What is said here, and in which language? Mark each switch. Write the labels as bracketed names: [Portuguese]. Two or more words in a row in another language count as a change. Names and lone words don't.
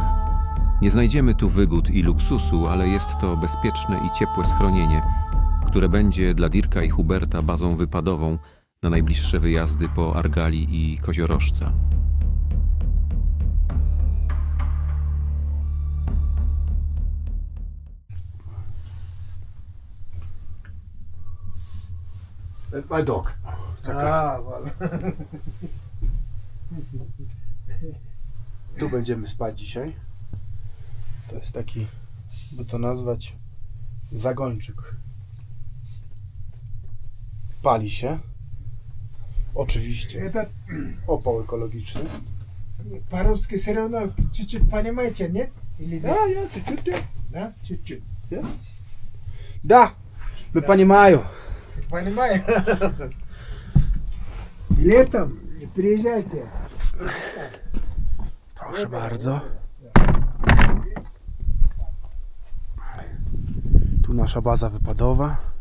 [Polish] Nie znajdziemy tu wygód i luksusu, ale jest to bezpieczne i ciepłe schronienie, które będzie dla Dirka i Huberta bazą wypadową na najbliższe wyjazdy po argali i koziorożca. [English] That's my dog. [Polish] Tu będziemy spać dzisiaj. To jest taki, by to nazwać, zagończyk. Pali się. Oczywiście. [Russian] Это [Polish] Opał ekologiczny. [Russian] по-русски все равно чуть-чуть понимаете, нет? Или да? Ja чуть-чуть. Да, чуть-чуть. Да, мы понимаю. Понимаю. Летом приезжайте. [Polish] Proszę bardzo. Tu nasza baza wypadowa.